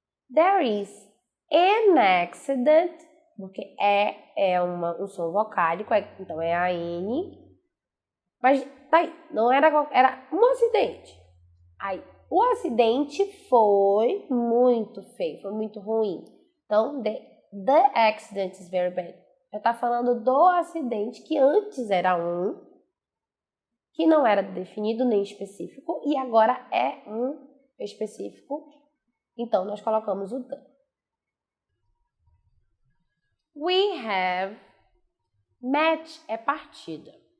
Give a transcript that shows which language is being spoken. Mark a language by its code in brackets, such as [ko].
[en] There is an accident, [pt] porque é um som vocálico, então é a N. Mas tá aí, não era um acidente. Aí, O acidente foi muito feio, foi muito ruim. [en] Então, the accident is very bad. [pt] Já está falando do acidente que antes era que não era definido nem específico, e agora é um específico. Então, nós colocamos o the. [en] We have match [pt] é partida.